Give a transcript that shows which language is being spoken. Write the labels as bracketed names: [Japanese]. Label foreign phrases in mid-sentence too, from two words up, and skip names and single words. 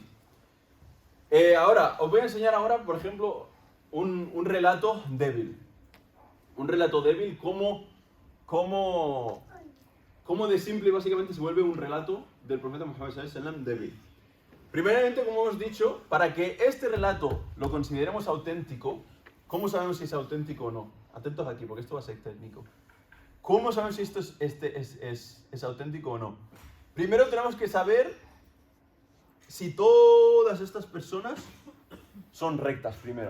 [Spanish] Os voy a enseñar ahora, por ejemplo, un relato débil. Un relato débil, cómo cómo de simple básicamente se vuelve un relato del profeta Muhammad [Arabic] صلى الله عليه وسلم [Spanish] débil. Primeramente, como hemos dicho, para que este relato lo consideremos auténtico, ¿cómo sabemos si es auténtico o no? Atentos aquí, porque esto va a ser técnico. ¿Cómo sabemos si esto es auténtico o no? Primero tenemos que saber si todas estas personas son rectas, primero.